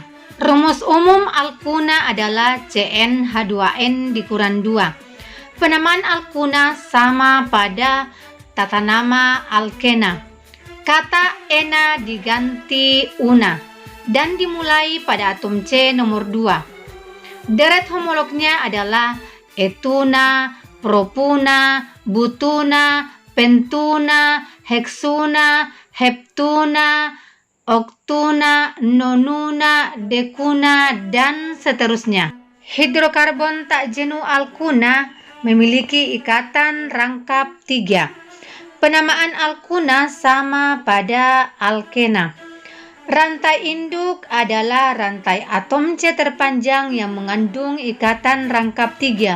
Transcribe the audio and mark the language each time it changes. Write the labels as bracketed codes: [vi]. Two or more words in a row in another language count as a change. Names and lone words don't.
[id] Rumus umum alkuna adalah CnH2n dikurang 2. Penamaan alkuna sama pada tata nama alkena. Kata ena diganti una dan dimulai pada atom C nomor 2. Deret homolognya adalah etuna, propuna, butuna, pentuna, heksuna, heptuna, oktuna, nonuna, dekuna, dan seterusnya. Hidrokarbon tak jenuh alkuna memiliki ikatan rangkap 3. Penamaan alkuna sama pada alkena. Rantai induk adalah rantai atom C terpanjang yang mengandung ikatan rangkap 3.